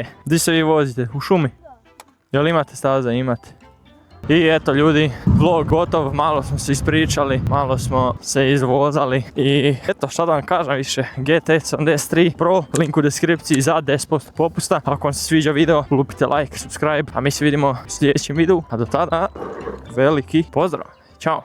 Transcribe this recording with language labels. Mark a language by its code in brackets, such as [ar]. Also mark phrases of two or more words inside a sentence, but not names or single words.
[bs] Gdje se vi vozite? U šumi? Jel imate staza? Imate. I eto ljudi, vlog gotov, malo smo se ispričali, malo smo se izvozali i eto šta da vam kažem više, GT73 Pro, link u deskripciji za 10% popusta. Ako vam se sviđa video, lupite like, subscribe, a mi se vidimo u sljedećem videu, a do tada veliki pozdrav, ćao!